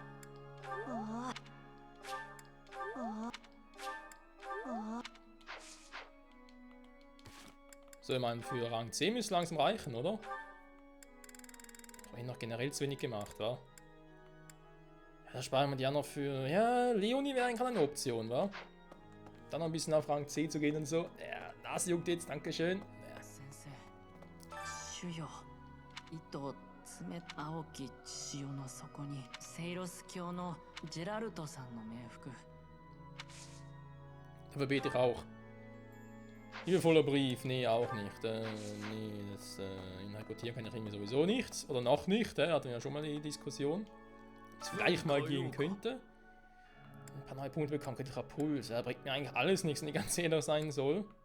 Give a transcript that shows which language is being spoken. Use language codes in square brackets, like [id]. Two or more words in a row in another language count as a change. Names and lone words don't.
[de] So, ich meine, für Rang 10 müsste langsam reichen, oder? Habe ich noch generell zu wenig gemacht, wa? Ja, da sparen wir die auch noch für... Ja, Leonie wäre eigentlich eine Option, wa? Dann noch ein bisschen auf Rang 10 zu gehen und so. Ja, Nase juckt jetzt, dankeschön. Ja. [ja] 青き血潮の底にセイロス教のジェラルトさんの冥福 [de] Dafür bete ich auch. Liebevoller Brief, nee, auch nicht. Nee, das interpretieren kann ich irgendwie sowieso nichts. Oder noch nicht, hatten wir ja schon mal die Diskussion. Was vielleicht mal gehen könnte. Ein paar neue Punkte bekommen, könnte ich auch Puls. Bringt mir eigentlich alles nichts, wenn ich ganz ehrlich sein soll.